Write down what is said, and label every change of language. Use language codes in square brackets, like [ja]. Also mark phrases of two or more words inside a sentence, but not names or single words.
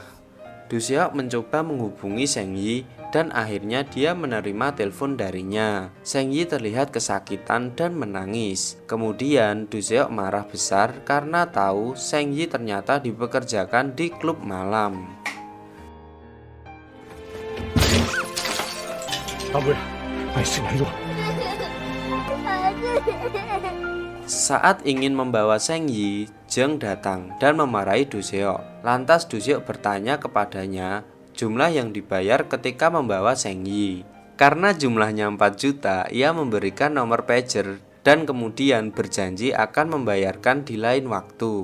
[id] Do Seok mencoba menghubungi Seng Yi dan akhirnya dia menerima telepon darinya. Seng Yi terlihat kesakitan dan menangis. Kemudian Do Seok marah besar karena tahu Seng Yi ternyata dipekerjakan di klub malam. [ko] 담보야, 아이씨, 이리 와. [id] Saat ingin membawa Seng Yi, Jeng datang dan memarahi Do Seok. Lantas Do Seok bertanya kepadanya jumlah yang dibayar ketika membawa Seng Yi. Karena jumlahnya 4 juta, ia memberikan nomor pager dan kemudian berjanji akan membayarkan di lain waktu.